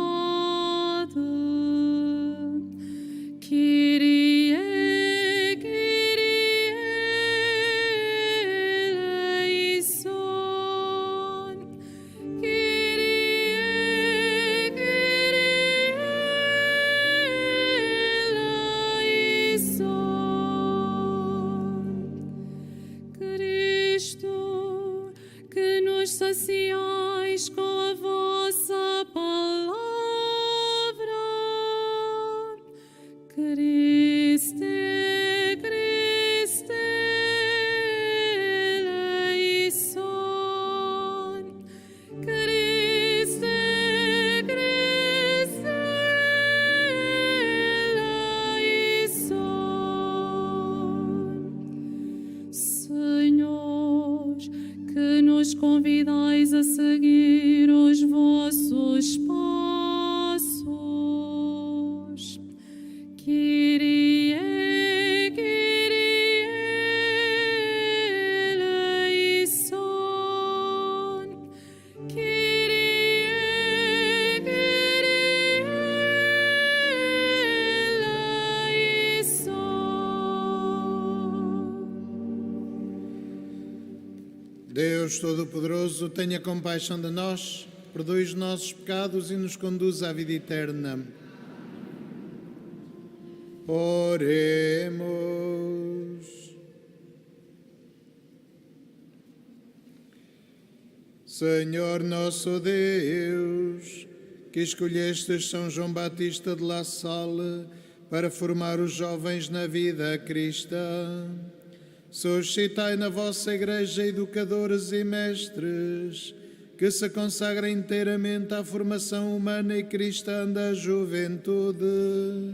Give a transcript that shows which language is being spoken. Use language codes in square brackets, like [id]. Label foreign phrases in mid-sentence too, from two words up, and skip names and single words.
[el] Kyrie, Kyrie eleison. Kyrie, Kyrie eleison. [pt] Cristo, que nos saciais com a vossa palavra. [el] Christe, Christe eleison. Christe, Christe eleison. [pt] Senhor, que nos convidais a seguir os vossos passos. [el] Kyrie, Kyrie eleison. Kyrie, Kyrie eleison. [pt] Deus Todo-Poderoso, tenha compaixão de nós, perdoe os nossos pecados e nos conduza à vida eterna. Oremos. Senhor nosso Deus, que escolhestes São João Batista de La Salle para formar os jovens na vida cristã, suscitai na vossa Igreja educadores e mestres que se consagrem inteiramente à formação humana e cristã da juventude.